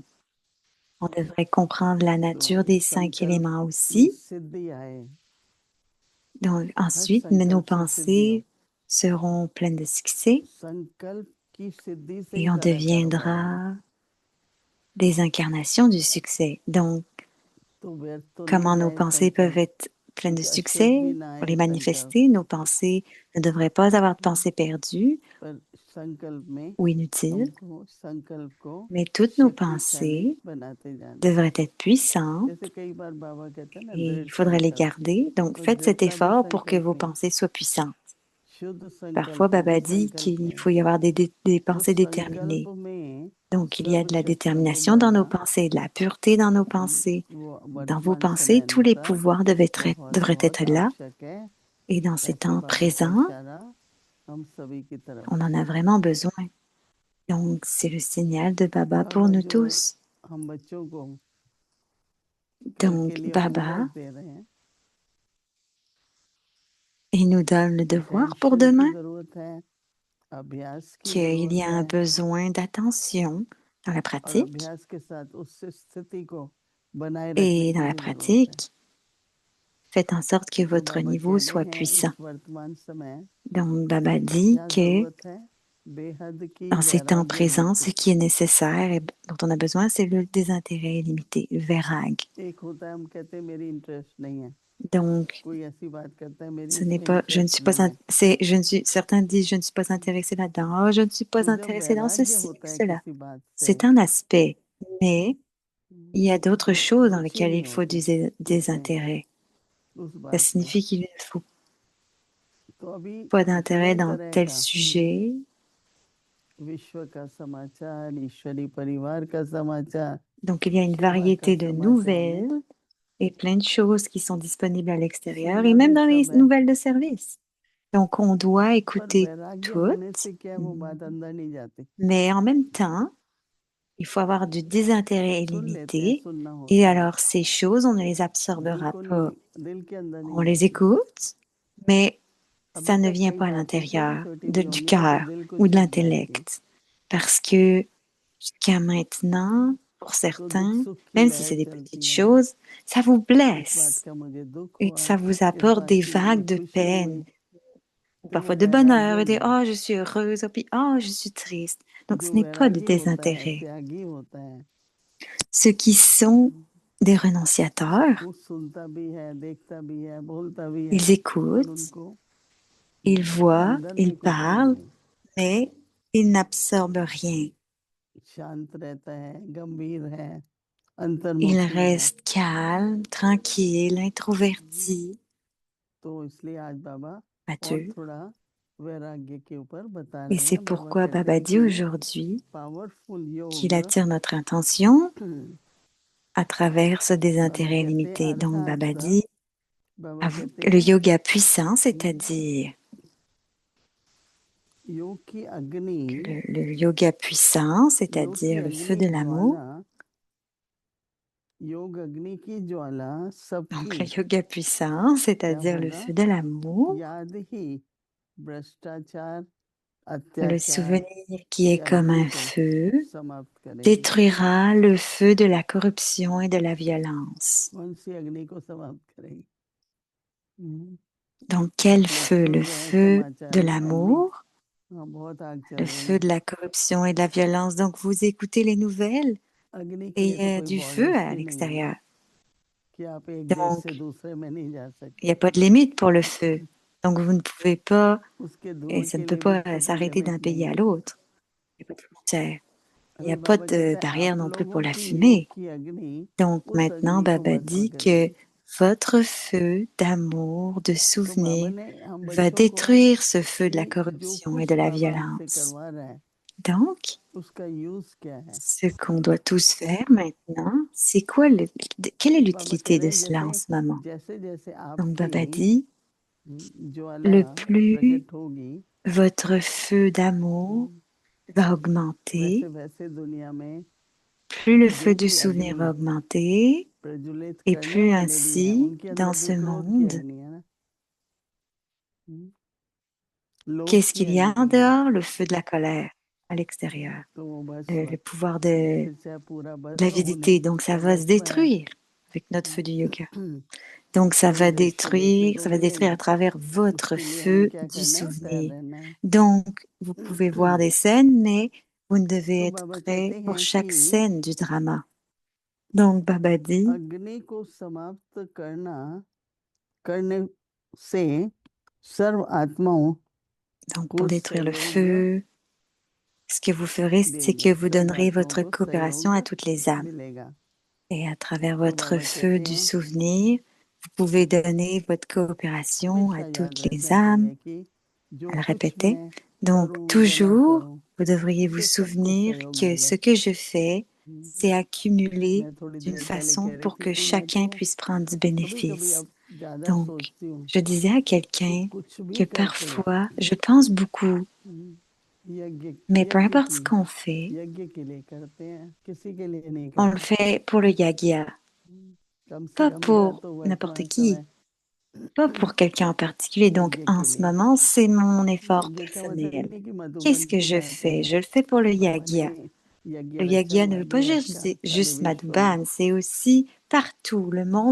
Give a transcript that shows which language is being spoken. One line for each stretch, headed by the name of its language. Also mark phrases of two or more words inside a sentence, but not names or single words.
French: On devrait comprendre la nature des 5 éléments aussi. Donc, ensuite, nos pensées seront pleines de succès et on deviendra des incarnations du succès. Donc,
Hindi: तो व्यर्थ तो नहीं
French: comment nos
Hindi: जाए
French: pensées peuvent
Hindi: संकल्प
French: être pleines de
Hindi: कुछ अशुद्ध
French: succès
Hindi: भी ना
French: pour
Hindi: आए
French: les
Hindi: संकल्प
French: manifester. Nos pensées ne devraient pas avoir de pensées perdues
Hindi: पर संकल्प में
French: ou inutiles,
Hindi: हमको संकल्प को
French: mais toutes nos
Hindi: शक्तिशाली
French: pensées
Hindi: बनाते जाना
French: devraient être puissantes
Hindi: जैसे कई बार बाबा कहते हैं ना
French: et
Hindi: दृढ़
French: il faudrait les
Hindi: संकल्प
French: garder. Donc,
Hindi: तो
French: faites cet
Hindi: दृढ़ता भी
French: effort pour que
Hindi: संकल्प
French: vos
Hindi: में
French: pensées soient puissantes.
Hindi: शुद्ध
French: Parfois,
Hindi: संकल्प
French: Baba
Hindi: भी
French: dit
Hindi: संकल्प
French: qu'il
Hindi: में
French: faut y avoir des pensées
Hindi: उस
French: déterminées.
Hindi: संकल्प में
French: Donc, il y a
Hindi: सब
French: de la
Hindi: शक्तियों को
French: détermination dans nos
Hindi: भरना
French: pensées, de la pureté dans nos pensées.
Hindi: वो
French: Dans vos
Hindi: वर्तमान समय
French: pensées, tous les
Hindi: अनुसार
French: pouvoirs
Hindi: बहुत
French: devraient
Hindi: बहुत
French: être là.
Hindi: आवश्यक है
French: Et dans ces
Hindi: ऐसे
French: temps
Hindi: बाबा का
French: présents,
Hindi: इशारा हम सभी की तरफ
French: on en a vraiment besoin. Donc, c'est le signal de Baba pour
Hindi: बाबा
French: nous
Hindi: जो
French: tous.
Hindi: हम बच्चों को कल के
French: Donc,
Hindi: लिए
French: Baba,
Hindi: होमवर्क दे रहे हैं
French: il nous donne le devoir pour
Hindi: अटेंशन की
French: demain,
Hindi: जरूरत है अभ्यास की
French: qu'il y
Hindi: जरूरत
French: a un
Hindi: है
French: besoin d'attention dans la
Hindi: और
French: pratique.
Hindi: अभ्यास के साथ उस स्थिति को बनाए रखने
French: Et dans
Hindi: की
French: la
Hindi: भी जरूरत है
French: pratique, faites en sorte que
Hindi: तो
French: votre
Hindi: बाबा
French: niveau
Hindi: कह रहे
French: soit
Hindi: हैं
French: puissant.
Hindi: इस वर्तमान समय
French: Donc, Baba dit
Hindi: क्या
French: que
Hindi: जरूरत है बेहद की
French: dans ces temps
Hindi: वैराग्य
French: présents, ce
Hindi: वृत्ति
French: qui est nécessaire et dont on a besoin, c'est le désintérêt illimité, le vairag.
Hindi: एक होता है हम कहते हैं मेरी इंटरेस्ट नहीं है
French: Donc,
Hindi: कोई ऐसी बात करता है मेरी
French: ce n'est
Hindi: इसमें
French: pas, je ne
Hindi: इंटरेस्ट
French: suis pas,
Hindi: नहीं है
French: certains disent, je ne suis pas intéressé là-dedans, oh, je ne suis
Hindi: तो
French: pas
Hindi: जब
French: intéressé dans
Hindi: वैराग्य
French: ceci,
Hindi: होता है
French: cela.
Hindi: किसी बात से
French: C'est un aspect, mais il y a d'autres choses dans
Hindi: रुचि
French: lesquelles
Hindi: नहीं
French: il faut
Hindi: होती
French: du
Hindi: उसमें
French: désintérêt.
Hindi: उस
French: Ça
Hindi: बात में
French: signifie qu'il ne faut
Hindi: तो अभी
French: pas d'intérêt
Hindi: तरह
French: dans
Hindi: तरह
French: tel
Hindi: का
French: sujet.
Hindi: विश्व का समाचार ईश्वरी परिवार का समाचार
French: Donc, il y a une
Hindi: सभा का
French: variété de
Hindi: समाचार में
French: nouvelles et plein de choses qui sont disponibles à l'extérieur et
Hindi: सुनना
French: même
Hindi: भी
French: dans les
Hindi: सब है
French: nouvelles de service. Donc, on doit
Hindi: पर
French: écouter
Hindi: वैराग्य होने
French: toutes,
Hindi: से क्या है, वो बात अंदर नहीं जाती
French: mais en même temps, il faut avoir du désintérêt
Hindi: सुन लेते हैं
French: illimité.
Hindi: सुनना
French: Et
Hindi: होता है
French: alors, ces choses, on ne les
Hindi: दिल
French: absorbera
Hindi: को
French: pas.
Hindi: नहीं दिल के अंदर नहीं
French: On les
Hindi: जाती
French: écoute, mais
Hindi: अभी
French: ça ne
Hindi: तक
French: vient
Hindi: कई
French: pas à
Hindi: बातें छोटी
French: l'intérieur
Hindi: छोटी भी
French: du
Hindi: होंगी ना तो
French: cœur
Hindi: दिल को
French: ou de
Hindi: छू जाएंगी
French: l'intellect. Parce que jusqu'à maintenant, pour
Hindi: तो दुख
French: certains,
Hindi: सुख की
French: même si
Hindi: लहर
French: c'est des petites
Hindi: चलती है
French: choses, ça vous
Hindi: इस बात
French: blesse
Hindi: का मुझे दुख
French: et
Hindi: हुआ
French: ça vous
Hindi: इस
French: apporte
Hindi: बात
French: des
Hindi: की मुझे
French: vagues de
Hindi: खुशी
French: peine,
Hindi: हुई
French: ou
Hindi: तो ये
French: parfois de bonheur,
Hindi: वैराग्य
French: et des
Hindi: नहीं
French: oh, je suis heureuse, et puis oh, je suis triste. Donc ce
Hindi: जो
French: n'est pas du
Hindi: वैरागी होता है
French: désintérêt.
Hindi: त्यागी होता है
French: Ceux qui sont des renonciateurs,
Hindi: वो सुनता भी है देखता भी है बोलता भी है
French: ils
Hindi: पर
French: écoutent,
Hindi: उनको
French: ils voient,
Hindi: अंदर
French: ils
Hindi: में कुछ है
French: parlent,
Hindi: नहीं
French: mais ils n'absorbent rien.
Hindi: शांत रहता है गंभीर है
French: Ils
Hindi: अंतर्मुखी है
French: restent calmes, tranquilles, introvertis,
Hindi: तो इसलिए आज बाबा और
French: mature.
Hindi: थोड़ा वैराग्य के ऊपर बता
French: Et
Hindi: रहे
French: c'est
Hindi: हैं बाबा
French: pourquoi
Hindi: कहते
French: Baba
Hindi: हैं
French: dit
Hindi: कि
French: aujourd'hui
Hindi: पावरफुल
French: qu'il
Hindi: योग
French: attire notre attention à travers ce
Hindi: बाबा
French: désintérêt
Hindi: कहते हैं
French: limité. Donc
Hindi: अर्थात
French: Baba dit
Hindi: बाबा कहते
French: le
Hindi: हैं
French: yoga puissant, c'est-à-dire
Hindi: योग की अग्नि
French: le yoga puissant,
Hindi: योग की
French: c'est-à-dire le feu de
Hindi: अग्नि
French: l'amour.
Hindi: ज्वाला योग अग्नि की ज्वाला
French: Donc
Hindi: सबकी
French: le yoga puissant,
Hindi: क्या
French: c'est-à-dire le
Hindi: होगा
French: feu de l'amour,
Hindi: याद ही भ्रष्टाचार
French: le
Hindi: अत्याचार
French: souvenir qui est
Hindi: की
French: comme
Hindi: अग्नि
French: un
Hindi: को
French: feu,
Hindi: समाप्त करेगी
French: détruira le feu de la corruption et de la violence.
Hindi: कौन सी अग्नि को समाप्त करेगी
French: Donc quel
Hindi: आप लोग
French: feu?
Hindi: सुन
French: Le
Hindi: रहे हैं
French: feu
Hindi: समाचार
French: de
Hindi: में अग्नि
French: l'amour,
Hindi: हाँ बहुत आग चल
French: le
Hindi: रही
French: feu
Hindi: है
French: de la corruption et de la violence. Donc vous écoutez les nouvelles
Hindi: अग्नि के
French: et
Hindi: लिए
French: il
Hindi: तो
French: y a
Hindi: कोई
French: du feu
Hindi: बॉर्डर्स
French: à
Hindi: ही नहीं है
French: l'extérieur.
Hindi: कि आप एक देश से
French: Donc
Hindi: दूसरे में नहीं जा
French: il
Hindi: सकते
French: n'y a pas de limite pour le feu. Donc vous ne pouvez pas,
Hindi: उसके
French: et
Hindi: धुएं
French: ça ne
Hindi: के
French: peut
Hindi: लिए भी
French: pas
Hindi: कोई
French: s'arrêter d'un
Hindi: लिमिट
French: pays
Hindi: नहीं
French: à
Hindi: है
French: l'autre. Il n'y a pas de frontière. Il n'y
Hindi: अभी
French: a pas
Hindi: बाबा कहते
French: de
Hindi: हैं
French: barrière
Hindi: आप
French: non plus pour
Hindi: लोगों
French: la
Hindi: की योग
French: fumée.
Hindi: की अग्नि
French: Donc
Hindi: उस
French: maintenant,
Hindi: अग्नि को
French: Baba
Hindi: भस्म
French: dit que
Hindi: करेगी
French: votre feu d'amour, de
Hindi: तो बाबा
French: souvenir,
Hindi: ने हम
French: va
Hindi: बच्चों को
French: détruire ce feu de la
Hindi: कि जो
French: corruption et de
Hindi: कुछ
French: la
Hindi: बाबा आपसे
French: violence.
Hindi: करवा रहा है
French: Donc,
Hindi: उसका यूज क्या है
French: ce qu'on doit tous faire maintenant, c'est quoi quelle est
Hindi: बाबा कह
French: l'utilité
Hindi: रहे
French: de
Hindi: हैं
French: cela en ce moment?
Hindi: जैसे जैसे
French: Donc
Hindi: आपकी
French: Baba dit,
Hindi: ज्वाला
French: le plus
Hindi: प्रकट होगी
French: votre feu d'amour va augmenter,
Hindi: वैसे वैसे दुनिया में
French: plus le feu
Hindi: जो
French: du
Hindi: भी
French: souvenir
Hindi: अग्नि
French: va augmenter,
Hindi: प्रज्वलित
French: et
Hindi: करने
French: plus
Hindi: वाले भी हैं
French: ainsi,
Hindi: उनके
French: dans
Hindi: अंदर भी
French: ce
Hindi: क्रोध की
French: monde,
Hindi: अग्नि है ना लोभ
French: qu'est-ce
Hindi: की
French: qu'il y a en
Hindi: अग्नि है
French: dehors? Le feu de la colère à l'extérieur,
Hindi: तो वो
French: le
Hindi: भस्म
French: pouvoir
Hindi: फिर चाहे पूरा
French: de
Hindi: भस्म होने
French: l'avidité. Donc ça
Hindi: का
French: va se
Hindi: भस्म है
French: détruire avec notre feu du yoga. Donc
Hindi: तो वो दृश्य देखने को
French: ça va détruire à
Hindi: मिलेंगे
French: travers votre
Hindi: उसके लिए हमें
French: feu
Hindi: क्या
French: du
Hindi: करना है तैयार
French: souvenir.
Hindi: रहना है
French: Donc vous pouvez voir des scènes, mais Vous ne devez
Hindi: तो
French: être
Hindi: बाबा
French: prêt
Hindi: कहते
French: pour
Hindi: हैं
French: chaque
Hindi: कि
French: scène du drama. Donc Baba dit,
Hindi: अग्नि को समाप्त करने से सर्व आत्माओं
French: donc
Hindi: को
French: pour détruire le
Hindi: सहयोग
French: feu, ce que vous ferez, c'est que
Hindi: देंगे,
French: vous
Hindi: सर्व
French: donnerez
Hindi: आत्माओं
French: votre
Hindi: को
French: coopération à
Hindi: सहयोग
French: toutes les âmes.
Hindi: मिलेगा।
French: Et à travers
Hindi: तो
French: votre
Hindi: बाबा
French: feu
Hindi: कहते
French: du
Hindi: हैं
French: souvenir, vous pouvez donner votre coopération à
Hindi: हमेशा याद
French: toutes les
Hindi: रहना
French: âmes.
Hindi: चाहिए कि जो
French: Elle
Hindi: कुछ
French: répétait.
Hindi: मैं
French: Donc
Hindi: करूं या ना
French: toujours,
Hindi: करूं
French: vous devriez vous
Hindi: उससे सबको
French: souvenir
Hindi: सहयोग
French: que
Hindi: मिले।
French: ce que je fais, c'est accumulé
Hindi: मैं थोड़ी
French: d'une
Hindi: देर पहले
French: façon
Hindi: कह रही
French: pour
Hindi: थी
French: que
Hindi: कि मैं
French: chacun
Hindi: तो
French: puisse prendre du
Hindi: कभी कभी
French: bénéfice.
Hindi: अब ज्यादा
French: Donc,
Hindi: सोचती हूँ
French: je disais à
Hindi: कि
French: quelqu'un
Hindi: कुछ भी
French: que
Hindi: करके
French: parfois, je pense beaucoup,
Hindi: यज्ञ
French: mais peu
Hindi: यज्ञ
French: importe ce
Hindi: की
French: qu'on fait,
Hindi: यज्ञ के लिए करते हैं, किसी के लिए नहीं
French: on le
Hindi: करते।
French: fait pour le yagya,
Hindi: कम से
French: pas
Hindi: कम मेरा
French: pour
Hindi: तो
French: n'importe
Hindi: वर्तमान
French: qui,
Hindi: समय
French: pas pour quelqu'un en particulier. Donc,
Hindi: यज्ञ
French: en
Hindi: के
French: ce
Hindi: लिए।
French: moment, c'est mon effort
Hindi: यज्ञ का मतलब ये
French: personnel.
Hindi: नहीं कि मधुबन
French: Qu'est-ce que
Hindi: को
French: je
Hindi: कहते
French: fais?
Hindi: हैं
French: Je le fais pour le
Hindi: बाबा ने
French: yagya.
Hindi: यज्ञ
French: Le
Hindi: रचा
French: yagya ne veut pas
Hindi: यज्ञ
French: juste,
Hindi: रचा सारे
French: juste
Hindi: विश्व में।
French: Madhuban, c'est aussi partout, le monde